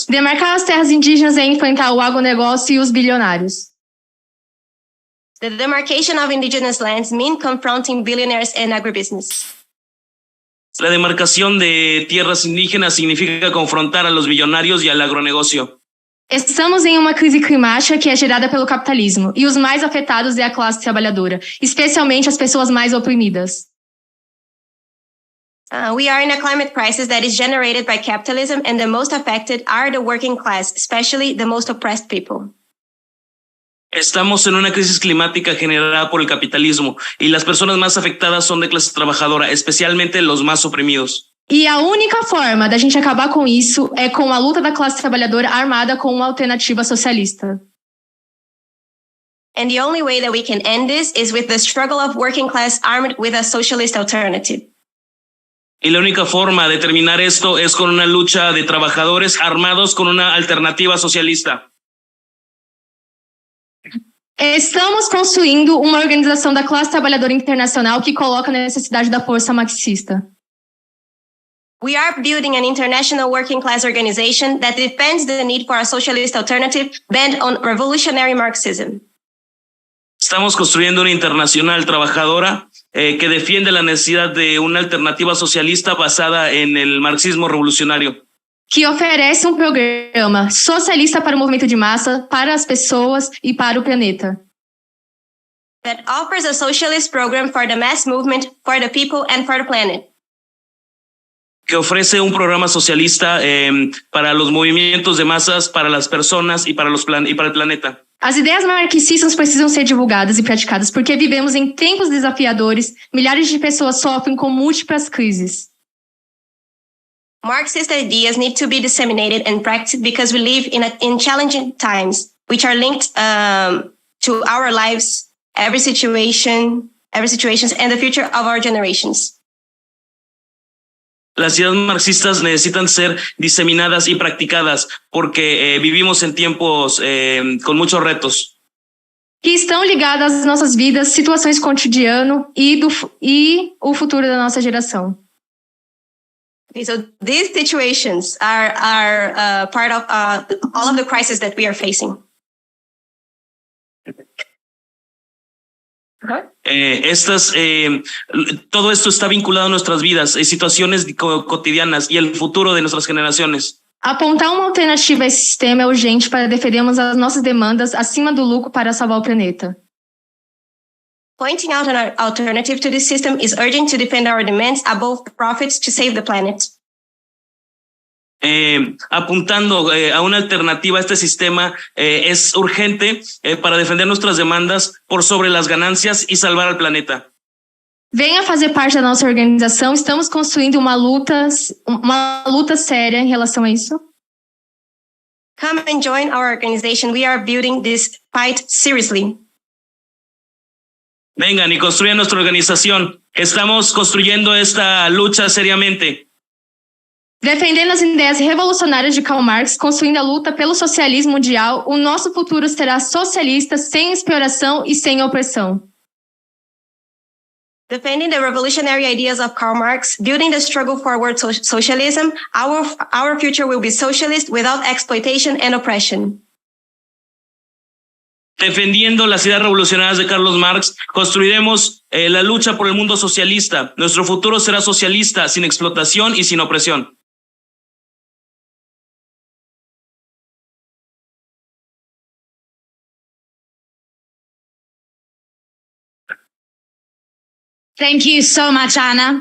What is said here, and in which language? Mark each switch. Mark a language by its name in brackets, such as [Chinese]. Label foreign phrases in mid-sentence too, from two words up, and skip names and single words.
[Portuguese] Demarcar as terras indígenas é enfrentar o agronegócio e os bilionários. [English] The demarcation of indigenous lands means confronting billionaires and agribusiness. [Spanish] La demarcación de tierras indígenas significa confrontar a los billonarios y al agronegocio. [Portuguese] Estamos em uma crise climática que é gerada pelo capitalismo, e os mais afetados é a classe trabalhadora, especialmente as pessoas mais oprimidas. [English] We are in a climate crisis that is generated by capitalism, and the most affected are the working class, especially the most oppressed people. [Spanish] Estamos en una crisis climática generada por el capitalismo y las personas más afectadas son de clase trabajadora, especialmente los más oprimidos. [Portuguese] E a única forma da gente acabar com isso é com a luta da classe trabalhadora armada com uma alternativa socialista. [English] And the only way that we can end this is with the struggle of working class armed with a socialist alternative. [Spanish] Y la única forma de terminar esto es con una lucha de trabajadores armados con una alternativa socialista. [Portuguese] Estamos construindo uma organização da classe trabalhadora internacional que coloca a necessidade da força marxista. [English] We are building an international working class organization that defends the need for a socialist alternative based on revolutionary Marxism. [Spanish] Estamos construyendo una internacional trabajadora que defiende la necesidad de una alternativa socialista basada en el marxismo revolucionario. [Portuguese] Que oferece programa socialista para o movimento de massa, para as pessoas e para o planeta. [English] That offers a socialist program for the mass movement, for the people and for the planet. [Spanish] Que ofrece un programa socialista para los movimientos de masas, para las personas y para el planeta. [Portuguese] As ideias marxistas precisam ser divulgadas e praticadas porque vivemos em tempos desafiadores, milhares de pessoas sofrem com múltiplas crises. [English] Marxist ideas need to be disseminated and practiced because we live in challenging times, which are linked to our lives, every situations, and the future of our generations. [Spanish] Las ideas marxistas necesitan ser diseminadas y practicadas porque vivimos en tiempos con muchos retos. [Portuguese] Que estão ligadas às nossas vidas, situações cotidiano e o futuro da nossa geração. [English] Okay, so these situations are part of all of the crises that we are facing. [Spanish] Todo esto está vinculado a nuestras vidas, situaciones cotidianas y el futuro de nuestras generaciones. [Portuguese] Apontar uma alternativa a esse sistema é urgente para defendermos as nossas demandas acima do lucro para salvar o planeta. [English] Pointing out an alternative to this system is urgent to defend our demands above profits to save the planet. [Spanish] Apuntando a una alternativa a este sistema es urgente para defender nuestras demandas por sobre las ganancias y salvar al planeta. [Portuguese] Venha fazer parte da nossa organização, estamos construindo uma luta séria em relação a isso. [English] Come and join our organization. We are building this fight seriously. [Spanish] Vengan y construyan nuestra organización. Estamos construyendo esta lucha seriamente. [Portuguese] Defendendo as ideias revolucionárias de Karl Marx, construindo a luta pelo socialismo mundial, o nosso futuro será socialista, sem exploração e sem opressão. [English] Defending the revolutionary ideas of Karl Marx, building the struggle forward socialism, our future will be socialist without exploitation and oppression. [Spanish] Defendiendo las ideas revolucionarias de Karl Marx, construiremos la lucha por el mundo socialista. Nuestro futuro será socialista, sin explotación y sin opresión. [English] Thank you so much, Anna.